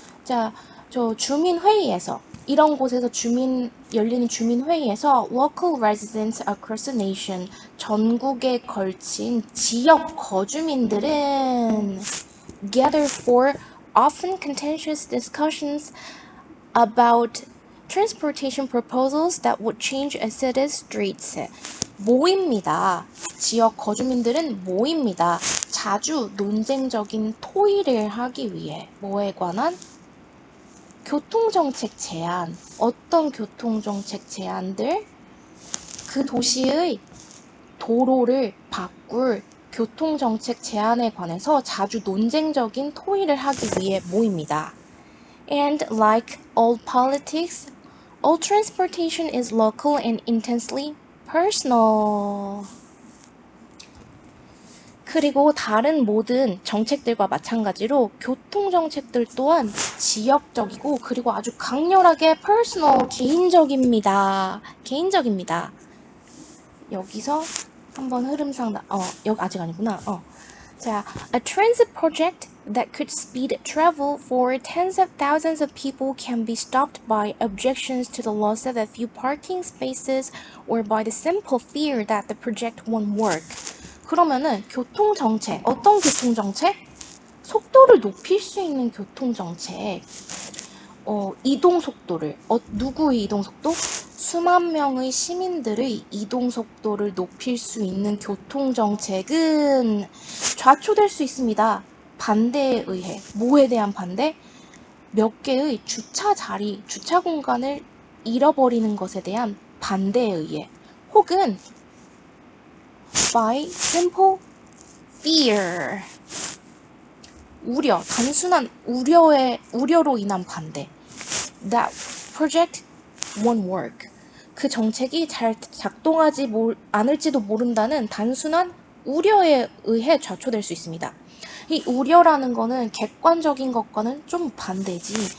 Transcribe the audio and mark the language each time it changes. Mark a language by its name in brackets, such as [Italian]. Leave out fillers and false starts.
[Korean] 자, 저 주민 회의에서 [English] 이런 곳에서 열리는 주민 회의에서 local residents across the nation [Korean] 전국에 걸친 지역 거주민들은 [English] gather for often contentious discussions about transportation proposals that would change a city's streets. [Korean] 모입니다. 지역 거주민들은 모입니다. 자주 논쟁적인 토의를 하기 위해 뭐에 관한? 교통정책 제안. 어떤 교통정책 제안들? 그 도시의 도로를 바꿀 교통정책 제안에 관해서 자주 논쟁적인 토의를 하기 위해 모입니다. [English] And like all politics, all transportation is local and intensely personal. [Korean] 그리고 다른 모든 정책들과 마찬가지로 교통정책들 또한 지역적이고 그리고 아주 강렬하게 personal, 개인적입니다. 개인적입니다. 여기서 한번 흐름상 여기 아직 아니구나. [English] 자, a transit project that could speed travel for tens of thousands of people can be stopped by objections to the loss of a few parking spaces or by the simple fear that the project won't work. [Korean] 그러면은 교통정책, 어떤 교통정책? 속도를 높일 수 있는 교통정책. 이동 속도를, 누구의 이동 속도? 수만 명의 시민들의 이동 속도를 높일 수 있는 교통정책은 좌초될 수 있습니다. 반대에 의해. 뭐에 대한 반대? 몇 개의 주차 자리, 주차 공간을 잃어버리는 것에 대한 반대에 의해. 혹은 [English] by simple fear. [Korean] 우려, 단순한 우려로 인한 반대. [English] That project won't work. [Korean] 그 정책이 잘 작동하지 않을지도 모른다는 단순한 우려에 의해 좌초될 수 있습니다. 이 우려라는 거는 객관적인 것과는 좀 반대지.